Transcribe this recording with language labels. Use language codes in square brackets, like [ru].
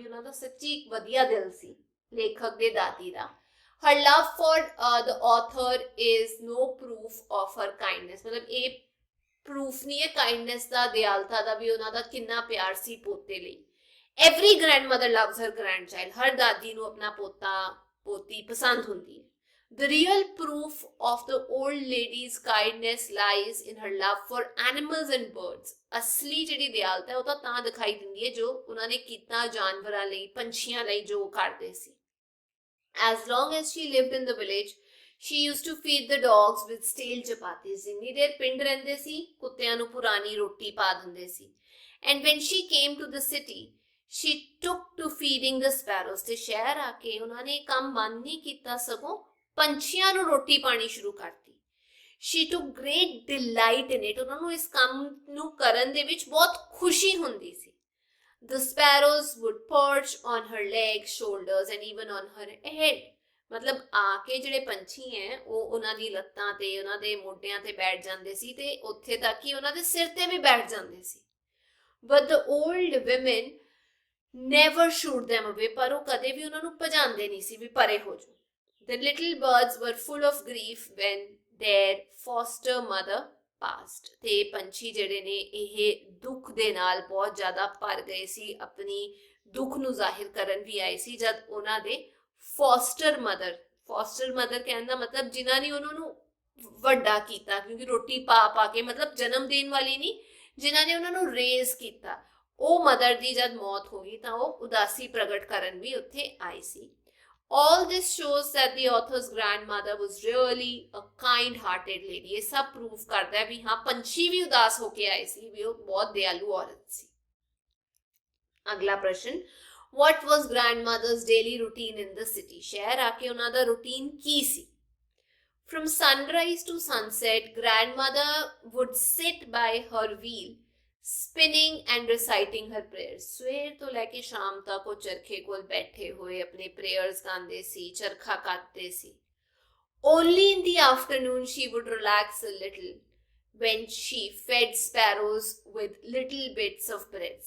[pa] ਵੀ ਉਹਨਾਂ ਦਾ ਸੱਚੀ ਇੱਕ ਵਧੀਆ ਦਿਲ ਸੀ ਲੇਖਕ ਦੇ ਦਾਦੀ ਦਾ। [en] Her love for the author is no proof of her kindness। [pa] ਮਤਲਬ ਇਹ ਪ੍ਰੂਫ ਨਹੀਂ ਹੈ ਕਾਈਂਡਨੈਸ ਦਾ, ਦਿਆਲਤਾ ਦਾ, ਵੀ ਉਹਨਾਂ ਦਾ ਕਿੰਨਾ ਪਿਆਰ ਸੀ ਪੋਤੇ ਲਈ। [en] Every grandmother loves her grandchild। [pa] ਹਰ ਦਾਦੀ ਨੂੰ ਆਪਣਾ ਪੋਤਾ ਪੋਤੀ ਪਸੰਦ ਹੁੰਦੀ ਹੈ। [en] The real proof of the old lady's kindness lies in her love for animals and birds। [pa] ਅਸਲੀ ਜਿਹੜੀ ਦਿਆਲਤਾ ਹੈ ਉਹ ਤਾਂ ਦਿਖਾਈ ਦਿੰਦੀ ਹੈ ਜੋ ਉਹਨਾਂ ਨੇ ਕੀਤਾ ਜਾਨਵਰਾਂ ਲਈ, ਪੰਛੀਆਂ ਲਈ ਜੋ ਕਰਦੇ ਸੀ। [en] As long as she lived in the village, she used to feed the dogs with stale chapatis। [pa] ਜਿੰਨੀ ਦੇਰ ਪਿੰਡ ਰਹਿੰਦੇ ਸੀ ਕੁੱਤਿਆਂ ਨੂੰ ਪੁਰਾਣੀ ਰੋਟੀ ਪਾ ਦਿੰਦੇ ਸੀ। [en] And when she came to the city, she took to feeding the sparrows। [pa] ਤੇ ਸ਼ਹਿਰ ਆ ਕੇ ਉਹਨਾਂ ਨੇ ਕੰਮ ਬੰਦ ਨਹੀਂ ਕੀਤਾ, ਸਗੋਂ ਪੰਛੀਆਂ ਨੂੰ ਰੋਟੀ ਪਾਣੀ ਸ਼ੁਰੂ ਕਰਤੀ। [en] She took great delight in it। [pa] ਉਹਨਾਂ ਨੂੰ ਇਸ ਕੰਮ ਨੂੰ ਕਰਨ ਦੇ ਵਿੱਚ ਬਹੁਤ ਖੁਸ਼ੀ ਹੁੰਦੀ ਸੀ। [en] The sparrows would perch on her legs, shoulders and even on her head। [pa] ਮਤਲਬ ਆ ਕੇ ਜਿਹੜੇ ਪੰਛੀ ਹੈ ਉਹ ਉਹਨਾਂ ਦੀ ਲੱਤਾਂ ਤੇ ਉਹਨਾਂ ਦੇ ਮੋਢਿਆਂ ਤੇ ਬੈਠ ਜਾਂਦੇ ਸੀ ਤੇ ਉੱਥੇ ਤੱਕ ਕਿ ਉਹਨਾਂ ਦੇ ਸਿਰ ਤੇ ਵੀ ਬੈਠ ਜਾਂਦੇ ਸੀ। [en] But the old women never shooed them away। [pa] ਪਰ ਉਹ ਕਦੇ ਵੀ ਉਹਨਾਂ ਨੂੰ ਭਜਾਉਂਦੇ ਨਹੀਂ ਸੀ ਵੀ ਪਰੇ ਹੋ ਜਾਓ। [en] The little birds were full of grief when their foster mother passed। [pa] ਤੇ ਪੰਛੀ ਜਿਹੜੇ ਨੇ ਇਹ ਦੁੱਖ ਦੇ ਨਾਲ ਬਹੁਤ ਜ਼ਿਆਦਾ ਭਰ ਗਏ ਸੀ, ਆਪਣੀ ਦੁੱਖ ਨੂੰ ਜ਼ਾਹਿਰ ਕਰਨ ਵੀ ਆਏ ਸੀ ਜਦ ਉਹਨਾਂ ਦੇ ਫੋਸਟਰ ਮਦਰ ਕਹਿਣ ਦਾ ਮਤਲਬ ਜਿਨ੍ਹਾਂ ਨੇ ਉਹਨਾਂ ਨੂੰ ਵੱਡਾ ਕੀਤਾ, ਕਿਉਂਕਿ ਰੋਟੀ ਪਾ ਕੇ, ਮਤਲਬ ਜਨਮ ਦੇਣ ਵਾਲੀ ਨਹੀਂ, ਜਿਨ੍ਹਾਂ ਨੇ ਉਹਨਾਂ ਨੂੰ ਰੇਜ਼ ਕੀਤਾ, ਉਹ ਮਦਰ ਦੀ ਜਦ ਮੌਤ ਹੋ ਗਈ ਤਾਂ ਉਹ ਉਦਾਸੀ ਪ੍ਰਗਟ ਕਰਨ ਵੀ ਉੱਥੇ ਆਏ ਸੀ। [en] All this shows that the author's grandmother was really a kind-hearted lady। [pa] ਇਹ ਸਭ ਪ੍ਰੂਫ ਕਰਦਾ ਹੈ ਵੀ ਹਾਂ ਪੰਛੀ ਵੀ ਉਦਾਸ ਹੋ ਕੇ ਆਏ ਸੀ, ਵੀ ਉਹ ਬਹੁਤ ਦਿਆਲੂ ਔਰਤ ਸੀ। ਅਗਲਾ ਪ੍ਰਸ਼ਨ, [en] what was grandmother's daily routine in the city? [pa] ਸ਼ਹਿਰ ਆ ਕੇ ਉਹਨਾਂ ਦਾ routine Ki ਸੀ? [en] From sunrise to sunset, grandmother would sit by her wheel, spinning and reciting her prayers। [pa] ਸਵੇਰ ਤੋਂ ਲੈ ਕੇ ਸ਼ਾਮ ਤੱਕ ਉਹ ਚਰਖੇ ਕੋਲ ਬੈਠੇ ਹੋਏ ਆਪਣੇ ਪ੍ਰੇਅਰਸ ਗਾਉਂਦੇ ਸੀ, ਚਰਖਾ ਕੱਤਦੇ ਸੀ। [en] Only in the afternoon she would relax a little when she fed sparrows with little bits of bread।